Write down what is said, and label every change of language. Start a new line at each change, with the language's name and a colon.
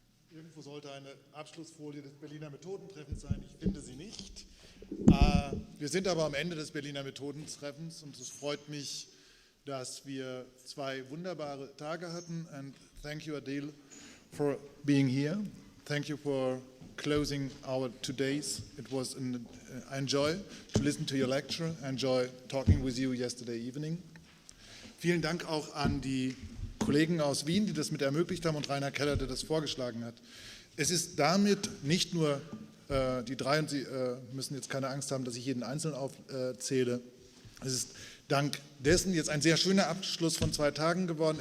German: Irgendwo sollte eine Abschlussfolie des Berliner Methodentreffens sein. Ich finde sie nicht. Wir sind aber am Ende des Berliner Methodentreffens und es freut mich, dass wir 2 wunderbare Tage hatten.
English: And thank you, Adele, for being here. Thank you for closing our 2 days. It was I enjoy to listen to your lecture. I enjoy talking with you yesterday evening.
German: Vielen Dank auch an die Kollegen aus Wien, die das mit ermöglicht haben, und Reiner Keller, der das vorgeschlagen hat. Es ist damit nicht nur die 3, und Sie müssen jetzt keine Angst haben, dass ich jeden Einzelnen aufzähle. Es ist dank dessen jetzt ein sehr schöner Abschluss von 2 Tagen geworden.